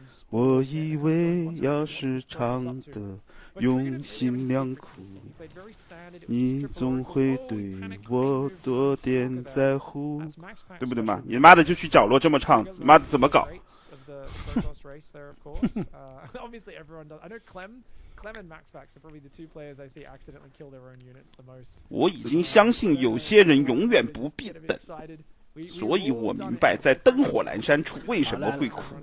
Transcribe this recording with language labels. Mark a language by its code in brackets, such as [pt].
[zh] 我以为要是唱的用心良苦，你总会对我多点在乎，对不对嘛？你妈的就去角落这么唱，妈的怎么搞？ [en] Obviously, everyone does. I know Clem and MaxVax are probably the two players I see accidentally kill their own units the most. [zh] 我已经相信有些人永远不必等，所以我明白在灯火阑珊处为什么会哭。